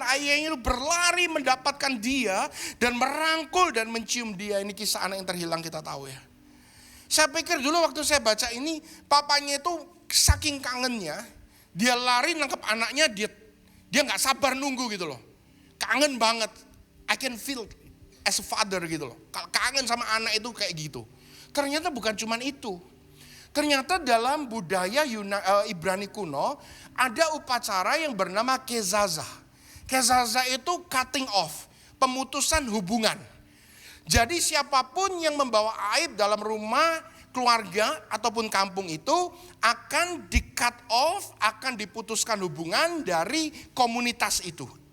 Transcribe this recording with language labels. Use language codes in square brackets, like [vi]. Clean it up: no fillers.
[id] Ayahnya itu berlari mendapatkan dia dan merangkul dan mencium dia. Ini kisah anak yang terhilang, kita tahu ya. Saya pikir dulu waktu saya baca ini, papanya itu saking kangennya, dia lari nangkep anaknya, dia nggak sabar nunggu gitu loh. Kangen banget. [en] I can feel as a father gitu loh. [id] Kangen sama anak itu kayak gitu. Ternyata bukan cuman itu. Ternyata dalam budaya Ibrani kuno ada upacara yang bernama kezazah. Kezazah itu [en] cutting off, [id] pemutusan hubungan. Jadi siapapun yang membawa aib dalam rumah, keluarga ataupun kampung itu akan di-cut off, akan diputuskan hubungan dari komunitas itu.